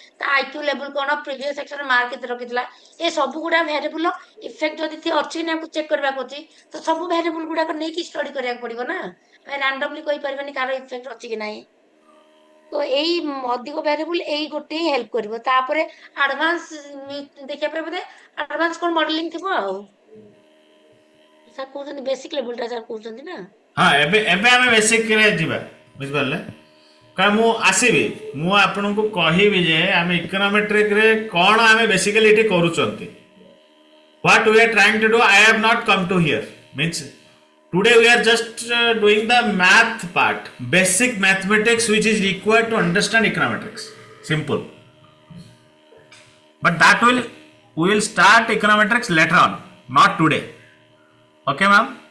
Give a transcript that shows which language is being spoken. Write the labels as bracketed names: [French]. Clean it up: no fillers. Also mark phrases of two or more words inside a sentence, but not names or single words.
[Odia] ତା [English] IQ level [Odia] କଣ [English] previous section [Odia] ମାର୍କ କେତେ ରଖିଥିଲା ଏ ସବୁ ଗୁଡା [English] variable effect [Odia] ଯଦି ଅଛି ନା ଚେକ୍ କରିବାକୁ ଅଛି ତ ସବୁ ଭେରିଏବଲ ଗୁଡାକ ନେଇକି ଷ୍ଟଡି କରିବାକୁ ପଡିବ ନା ଆମେ ରାଣ୍ଡମଲି କହିପାରିବାନି କାହାର ଇଫେକ୍ଟ ଅଛି କି ନାହିଁ ତ ଏଇ ଅଧିକ ଭେରିଏବଲ ଏଇ ଗୋଟେ ହିଁ ହେଲ୍ପ କରିବ ତାପରେ ଆଡଭାନ୍ସ ଦେଖିବା ପାଇଁ ବୋଧେ ଆଡଭାନ୍ସ କଣ ମଡେଲିଂ ଥିବ ଆଉ ସାର୍ କହୁଛନ୍ତି [English] basic level [Odia] ସାର୍ କହୁଛନ୍ତି ନା ହଁ ଏବେ ଏବେ ଆମେ ବେସିକ ରେ ଯିବା ବୁଝିପାରିଲେ କାରଣ ମୁଁ ଆସିବି ମୁଁ ଆପଣଙ୍କୁ କହିବି ଯେ ଆମେ ଇକୋନୋମେଟ୍ରିକ ରେ କ'ଣ ଆମେ ବେସିକାଲି ଏଠି କରୁଛନ୍ତି [English] what we are trying to do I have not come to here means today we are just doing the math part basic mathematics which is required to understand econometrics simple but that will we will start econometrics later on not today okay ma'am